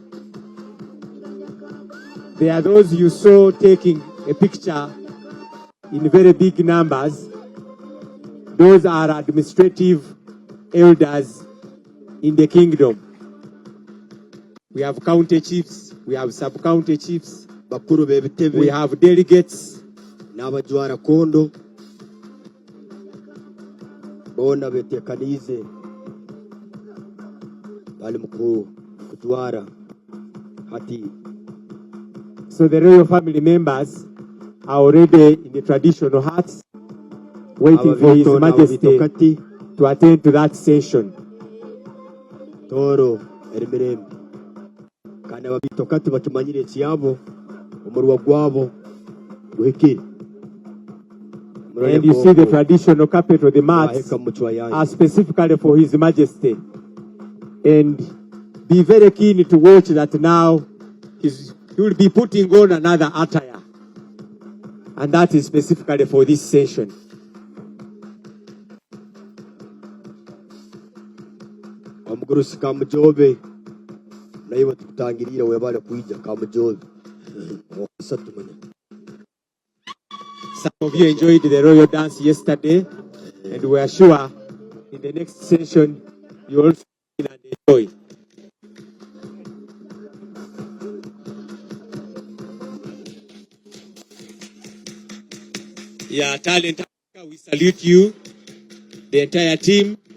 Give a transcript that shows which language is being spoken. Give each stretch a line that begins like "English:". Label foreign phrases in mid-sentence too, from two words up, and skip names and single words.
English: There are those you saw taking a picture in very big numbers. Those are administrative elders in the kingdom. We have county chiefs, we have sub-county chiefs,
Tooro: bakuru b'ebitebe
English: we have delegates,
Tooro: n'abajwara kondo bona betekanize bali mu kujwara hati.
English: so the royal family members are already in the traditional huts, waiting for His Majesty to attend to that session.
Tooro: toro erimirembe kandi ababitokati bakimanyire ekiyabo omurwa gwabo guhikire.
English: And you see the traditional carpet or the mats are specifically for His Majesty. And be very keen to watch that now he will be putting on another attire. And that is specifically for this session.
Tooro: omugurusi kamujobe naye batutangirira webale kuija kamujobe osatumanya.
English: Some of you enjoyed the royal dance yesterday, and we are sure in the next session you will also and enjoy. Yeah, talent, we salute you, the entire team.